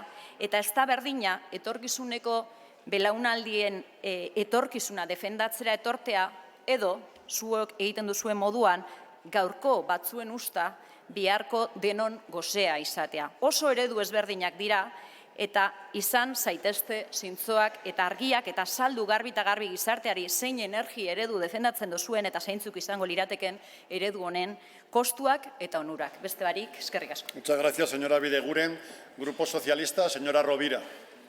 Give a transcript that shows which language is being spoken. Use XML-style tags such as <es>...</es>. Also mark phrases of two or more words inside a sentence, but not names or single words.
<eu>Eta ez da berdina etorkizuneko belaunaldien etorkizuna defendatzera etortea edo zuok egiten duzuen moduan gaurko batzuen usta biharko denon gozea izatea. Oso eredu ezberdinak dira eta izan zaitezte zintzoak eta argiak eta saldu garbi eta garbi gizarteari zein energia eredu defendatzen duzuen eta zeintzuk izango lirateken eredu honen kostuak eta onurak. Beste barik, eskerrik asko.</eu> <es>Muchas gracias, señora Bideguren. Grupo Socialista, señora Rovira.</es>